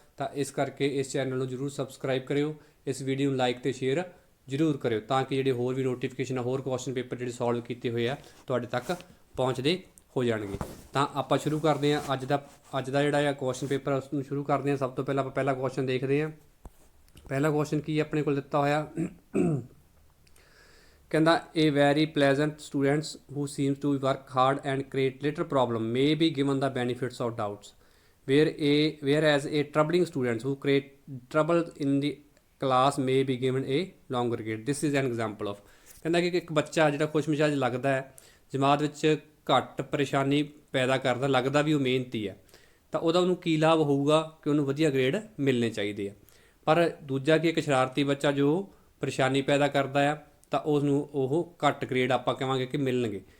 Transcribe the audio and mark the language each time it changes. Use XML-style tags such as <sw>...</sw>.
<pa>ਤਾਂ ਇਸ ਕਰਕੇ ਇਸ ਚੈਨਲ ਨੂੰ ਜ਼ਰੂਰ ਸਬਸਕ੍ਰਾਈਬ ਕਰਿਓ, ਇਸ ਵੀਡੀਓ ਨੂੰ ਲਾਈਕ ਤੇ ਸ਼ੇਅਰ ਜ਼ਰੂਰ ਕਰਿਓ ਤਾਂ ਕਿ ਜਿਹੜੇ ਹੋਰ ਵੀ ਨੋਟੀਫਿਕੇਸ਼ਨ ਹੋਰ ਕੁਐਸਚਨ ਪੇਪਰ ਜਿਹੜੇ ਸੋਲਵ ਕੀਤੇ ਹੋਏ ਆ ਤੁਹਾਡੇ ਤੱਕ ਪਹੁੰਚਦੇ ਹੋ ਜਾਣਗੇ। ਤਾਂ ਆਪਾਂ ਸ਼ੁਰੂ ਕਰਦੇ ਹਾਂ ਅੱਜ ਦਾ ਜਿਹੜਾ ਕੁਐਸਚਨ ਪੇਪਰ ਉਸ ਨੂੰ ਸ਼ੁਰੂ ਕਰਦੇ ਹਾਂ। ਸਭ ਤੋਂ ਪਹਿਲਾਂ ਆਪਾਂ ਪਹਿਲਾ ਕੁਐਸਚਨ ਦੇਖਦੇ ਹਾਂ। ਪਹਿਲਾ ਕੁਐਸਚਨ ਕੀ ਆਪਣੇ ਕੋਲ ਦਿੱਤਾ ਹੋਇਆ, ਕਹਿੰਦਾ</pa> <en>a very pleasant students who seems to work hard and create little problem may be given the benefits of doubts whereas a troubling students who create trouble in the class may be given a longer grade. This is an example of</en> <pa>ਕਹਿੰਦਾ ਕਿ ਇੱਕ ਬੱਚਾ ਜਿਹੜਾ ਖੁਸ਼ਮਿਜ਼ਾਜ ਲੱਗਦਾ ਹੈ, ਜਮਾਤ ਵਿੱਚ ਘੱਟ ਪਰੇਸ਼ਾਨੀ ਪੈਦਾ ਕਰਦਾ, ਲੱਗਦਾ ਵੀ ਉਹ ਮਿਹਨਤੀ ਹੈ, ਤਾਂ ਉਹਨੂੰ ਕੀ ਲਾਭ ਹੋਊਗਾ ਕਿ ਉਹਨੂੰ ਵਧੀਆ ਗ੍ਰੇਡ ਮਿਲਣੇ ਚਾਹੀਦੇ ਆ। ਪਰ ਦੂਜਾ ਕਿ ਇੱਕ ਸ਼ਰਾਰਤੀ ਬੱਚਾ ਜੋ ਪਰੇਸ਼ਾਨੀ ਪੈਦਾ ਕਰਦਾ ਆ ਤਾਂ ਉਸ ਨੂੰ ਉਹ ਘੱਟ ਗ੍ਰੇਡ ਆਪਾਂ ਕਹਾਂਗੇ ਕਿ ਮਿਲਣਗੇ।</pa>